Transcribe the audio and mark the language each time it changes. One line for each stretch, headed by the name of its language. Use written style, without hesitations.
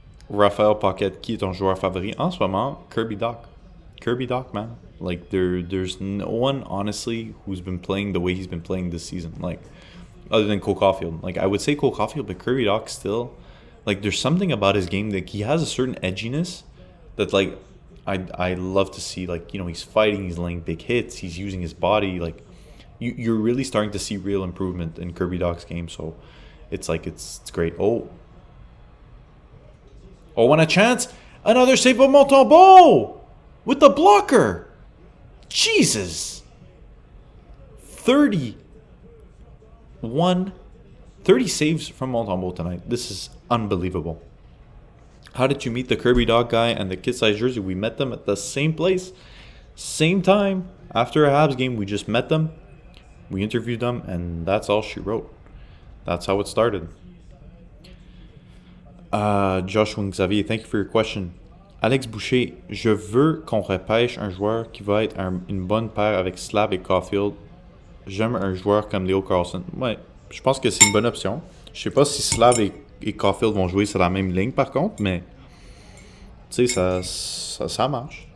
French: Raphaël Paquet, qui est ton joueur favori? En ce moment, Kirby Dach. Kirby Dach, man.
English: Like, there's no one, honestly, who's been playing the way he's been playing this season. Like, other than Caufield. Like, I would say Caufield, but Kirby Dach still, Like, there's something about his game that he has a certain edginess that, like, I love to see. Like, you know, he's fighting, he's laying big hits, he's using his body. Like, you're really starting to see real improvement in Kirby Dach's game. So it's like, it's great. Oh, and a chance. Another save of Montembeault with the blocker. Jesus. 30 saves from Montembeault tonight. This is unbelievable. How did you meet the Kirby Dach guy and the kid size jersey? We met them at the same place, same time. After a Habs game, we just met them. We interviewed them, and that's all she wrote. That's how it started. Joshua Xavier, thank you for your question.
French: Alex Boucher, je veux qu'on repêche un joueur qui va être une bonne paire avec Slav et Caufield. J'aime un joueur comme Leo Carlson. Ouais, je pense que c'est une bonne option. Je sais pas si Slav et Caufield vont jouer sur la même ligne par contre, mais tu sais, ça marche.